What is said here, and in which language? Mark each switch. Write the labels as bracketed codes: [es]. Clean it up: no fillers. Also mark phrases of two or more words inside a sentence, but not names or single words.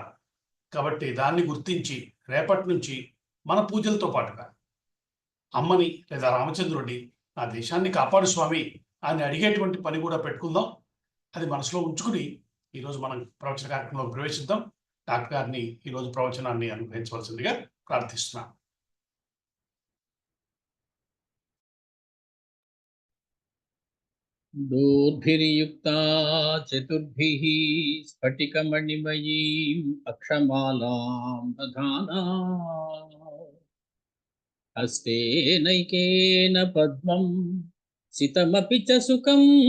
[te] కాబట్టి దాన్ని గుర్తించి రేపటి నుంచి మన పూజలతో పాటుగా అమ్మని లేదా రామచంద్రుడిని నా దేశాన్ని కాపాడు స్వామి అని అడిగేటువంటి పని కూడా పెట్టుకుందాం. అది మనసులో ఉంచుకుని ఈరోజు మనం ప్రవచన కార్యక్రమంలో ప్రవేశిద్దాం. డాక్టర్ గారిని ఈరోజు ప్రవచనాన్ని అనుగ్రహించవలసిందిగా ప్రార్థిస్తున్నాం. [sa] दोर्भिर्युक्ता चतुर्भिः स्फटिकमणिमयीम् अक्षमालां दधाना हस्तेनैकेन पद्मं सितमपि च सुखं